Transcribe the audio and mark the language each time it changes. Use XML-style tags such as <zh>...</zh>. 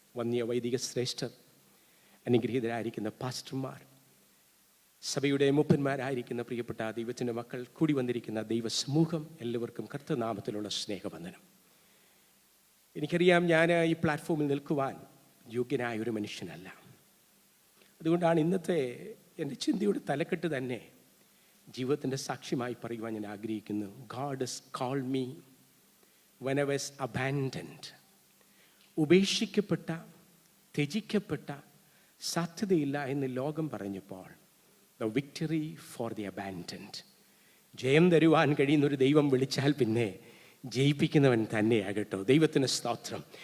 <ml>വന്യ വൈദിക ശ്രേഷ്ഠർ, അനുഗ്രഹീതരായിരിക്കുന്ന പാസ്റ്റർമാർ, സഭയുടെ മൂപ്പന്മാരായിരിക്കുന്ന പ്രിയപ്പെട്ട ദൈവത്തിൻ്റെ മക്കൾ, കൂടി വന്നിരിക്കുന്ന ദൈവസമൂഹം, എല്ലാവർക്കും കർത്തനാമത്തിലുള്ള സ്നേഹവന്ദനം. എനിക്കറിയാം, ഞാൻ ഈ പ്ലാറ്റ്ഫോമിൽ നിൽക്കുവാൻ യോഗ്യനായ ഒരു മനുഷ്യനല്ല. അതുകൊണ്ടാണ് ഇന്നത്തെ എൻ്റെ ചിന്തയുടെ തലക്കെട്ട് തന്നെ ജീവിതത്തിൻ്റെ സാക്ഷ്യമായി പറയുവാൻ ഞാൻ ആഗ്രഹിക്കുന്നു.</ml> <en>God has called me when I was abandoned.</en> <ml>ഉപേക്ഷിക്കപ്പെട്ട, ത്യജിക്കപ്പെട്ട, സാധ്യതയില്ല എന്ന് ലോകം പറഞ്ഞപ്പോൾ</ml> <en>the victory for the abandoned,</en> <ml>ജയം തരുവാൻ കഴിയുന്നൊരു ദൈവം വിളിച്ചാൽ പിന്നെ ജയിപ്പിക്കുന്നവൻ തന്നെയാകട്ടോ. ദൈവത്തിന് സ്തോത്രം.</ml>